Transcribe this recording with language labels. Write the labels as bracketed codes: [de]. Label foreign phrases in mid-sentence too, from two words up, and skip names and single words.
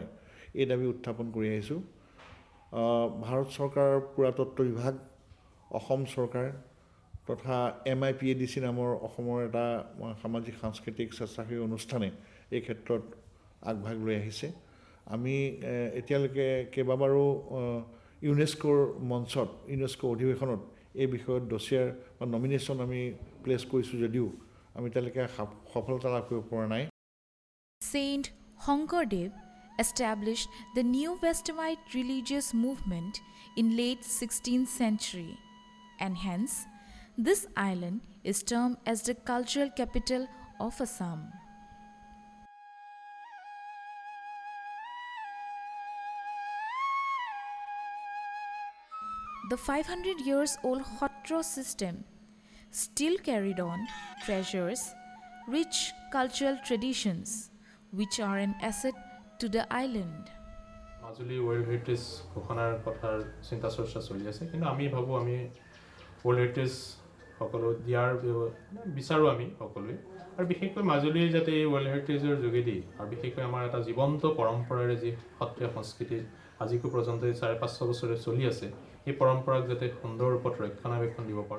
[as] এই দাবী উত্থাপন কৰি আহিছোঁ ভাৰত চৰকাৰৰ পুৰাতত্ত্ব বিভাগ অসম চৰকাৰ তথা MIPADC নামৰ অসমৰ এটা সামাজিক সাংস্কৃতিক স্বেচ্ছাসেৱী অনুষ্ঠানে এই ক্ষেত্ৰত আগভাগ লৈ আহিছে আমি এতিয়ালৈকে কেইবাবাৰো ইউনেস্কোৰ মঞ্চত ইউনেস্কো অধিৱেশনত এই বিষয়ত ডছিয়াৰ বা নমিনেশ্যন আমি প্লেচ কৰিছোঁ যদিও আমি এতিয়ালৈকে সফলতা লাভ কৰিব পৰা নাই [en] Saint Shonkardev established the New Westamite religious movement in late 16th century, and hence this island is termed as the cultural capital of Assam. The 500 years old Hotra system still carried on treasures rich cultural traditions which are an asset to the island. [as] মাজুলী [en] world heritage [as] ঘোষণাৰ কথাৰ চিন্তা চৰ্চা চলি আছে কিন্তু আমি ভাবো আমি [en] world heritage [as] সকলো দিয়াৰ বিচাৰো আমি সকলোৱে আৰু বিশেষকৈ মাজুলী যাতে এই [en] world heritageৰ [as] যোগেদি আৰু বিশেষকৈ আমাৰ এটা জীৱন্ত পৰম্পৰাৰে যি সত্ৰীয়া সংস্কৃতি আজিকো পৰ্যন্ত 550 বছৰে চলি আছে এই পৰম্পৰাক যাতে সুন্দৰ ৰূপত ৰক্ষণাবেক্ষণ দিব পাৰো